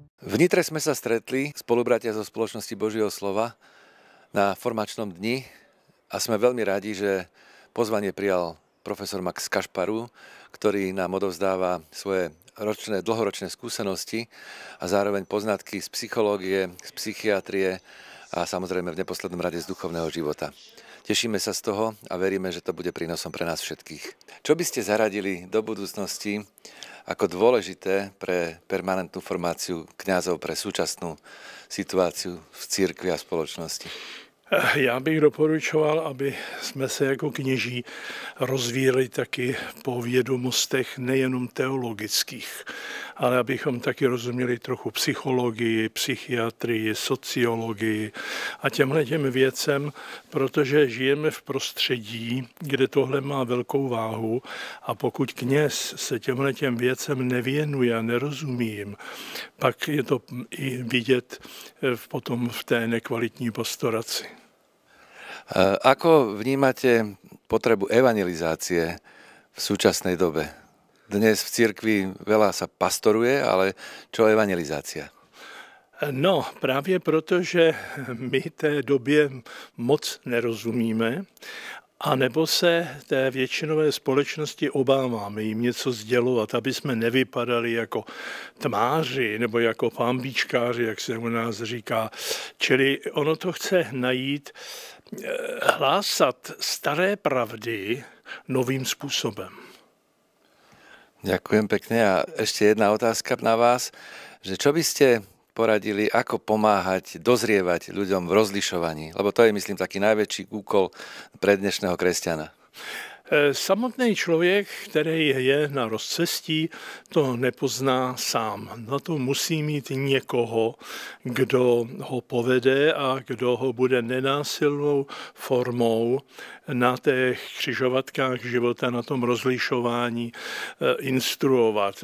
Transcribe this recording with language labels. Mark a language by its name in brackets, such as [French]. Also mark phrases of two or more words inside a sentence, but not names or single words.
[Slovak] V Nitre sme sa stretli, spolubratia zo Spoločnosti Božieho slova, na formačnom dni a sme veľmi radi, že pozvanie prijal profesor Max Kašparu, ktorý nám odovzdáva svoje dlhoročné skúsenosti a zároveň poznatky z psychológie, z psychiatrie a samozrejme v neposlednom rade z duchovného života. Tešíme sa z toho a veríme, že to bude prínosom pre nás všetkých. Čo by ste zaradili do budúcnosti ako dôležité pre permanentnú formáciu kňazov pre súčasnú situáciu v cirkvi a spoločnosti? [Czech] Já bych doporučoval, aby jsme se jako kněží rozvíjeli taky po vědomostech nejenom teologických, ale abychom taky rozuměli trochu psychologii, psychiatrii, sociologii a těm věcem, protože žijeme v prostředí, kde tohle má velkou váhu a pokud kněz se těm věcem nevěnuje a nerozumí jim, pak je to i vidět potom v té nekvalitní pastoraci. [Slovak] Ako vnímate potrebu evangelizácie v súčasnej dobe? Dnes v cirkvi veľa sa pastoruje, ale čo evangelizácia? [Czech] No, právě protože my té době moc nerozumíme, anebo se té většinové společnosti obáváme jim něco sdělovat, aby jsme nevypadali jako tmáři nebo jako pambíčkáři, jak se u nás říká. Čili ono to chce najít, hlásat staré pravdy novým způsobem. [Slovak] Ďakujem pekne a ešte jedna otázka na vás, že čo by ste poradili, ako pomáhať, dozrievať ľuďom v rozlišovaní? Lebo to je, myslím, taký najväčší úkol pre dnešného kresťana. [Czech] Samotný člověk, který je na rozcestí, to nepozná sám. Na to musí mít někoho, kdo ho povede a kdo ho bude nenásilnou formou na těch křižovatkách života, na tom rozlišování instruovat.